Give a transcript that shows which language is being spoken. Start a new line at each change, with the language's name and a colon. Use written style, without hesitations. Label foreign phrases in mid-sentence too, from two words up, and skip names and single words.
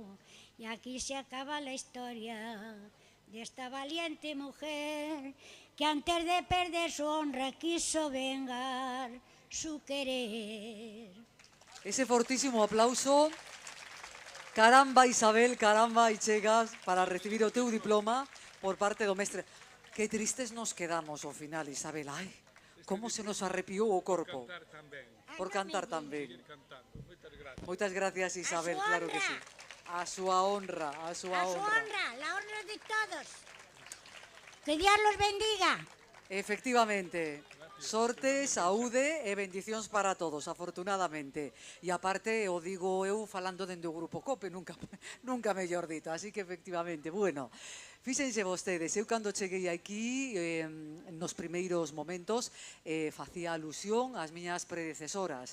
Spanish: Y aquí se acaba la historia de esta valiente mujer que antes de perder su honra quiso vengar su querer. Ese fortísimo aplauso.
Galician: Caramba Isabel, caramba y chegas para recibir o teu diploma por parte do mestre. Que tristes nos quedamos ao final, Isabel. Ai, como se nos arrepiou o corpo. Por cantar tamén. Moitas gracias, Isabel, claro que sí. A súa honra, a súa honra.
Spanish: A su honra, la honra de todos. Que Dios los bendiga. Efectivamente.
Galician: Sorte, saúde e bendicións para todos, afortunadamente. E aparte, o digo eu falando dende o Grupo COPE, nunca mellor dito. Así que, efectivamente, bueno, fíxense vostedes, eu cando cheguei aquí, nos primeiros momentos, facía alusión ás miñas predecesoras.